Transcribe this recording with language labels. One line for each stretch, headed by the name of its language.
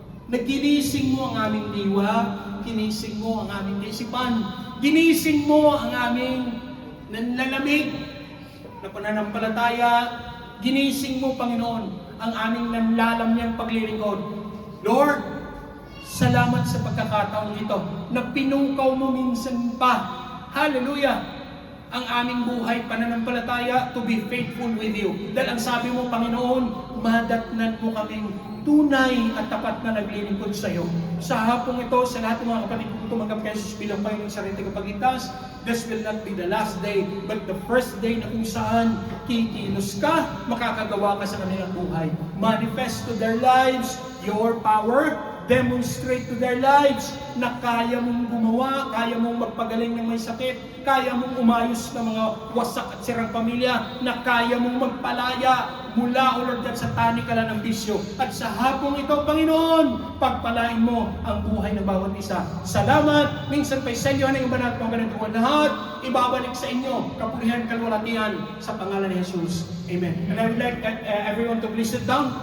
Filipino: Naginising mo ang aming diwa, ginising mo ang aming isipan, ginising mo ang aming nanlalamig na pananampalataya, ginising mo, Panginoon, ang aming nanlalamyang paglilingkod. Lord, salamat sa pagkakataong ito na pinukaw mo minsan pa. Hallelujah! Ang aming buhay, pananampalataya,
English: to be faithful with you.
Filipino: Dahil ang sabi mo, Panginoon, madatnan mo kaming tunay at tapat na naglilingkod sa iyo. Sa hapong ito, sa lahat ng mga kapatid kong tumanggap kay Jesus bilang Panginoon sa rin tagapagligtas,
English: this will not be the last day, but the first day
Filipino: na kung saan kikilos ka, makakagawa ka sa kanilang buhay.
English: Manifest to their lives
Filipino: your power, demonstrate to their lives na kaya mong gumawa, kaya mong magpagaling ng may sakit, kaya mong umayos ng mga wasak at sirang pamilya, na kaya mong magpalaya, mula,
English: O Lord God,
Filipino: sa tanikala ng bisyo. At sa hapong ito, Panginoon, pagpalain mo ang buhay ng bawat isa. Salamat, minsan pa'y sa iyo na yung banat mga ganituan lahat, ibabalik sa inyo, kapulihan, kalwalatian, sa pangalan ni Jesus. Amen.
English: And I would like everyone to please sit down.